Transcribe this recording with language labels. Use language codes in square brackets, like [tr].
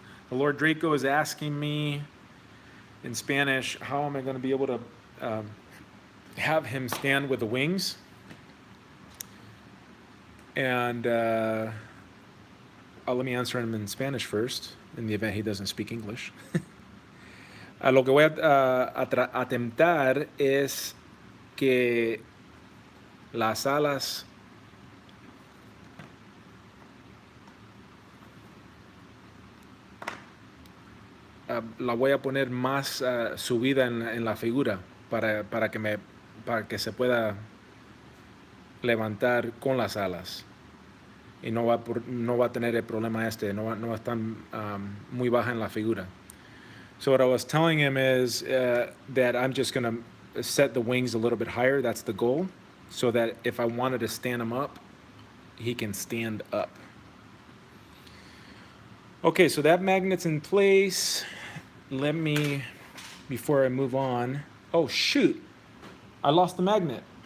[en] The Lord Draco is asking me in Spanish, how am I going to be able to have him stand with the wings? And let me answer him in Spanish first, in the event he doesn't speak English. [es] Lo que voy a attemptar es que las alas la voy a poner más subida en la figura para que se pueda levantar con las alas y no va a tener el problema no va a estar muy baja en la figura. [en] So what I was telling him is that I'm just going to set the wings a little bit higher. That's the goal, so that if I wanted to stand him up, he can stand up. Okay, so that magnet's in place. Let me, before I move on, oh shoot, I lost the magnet.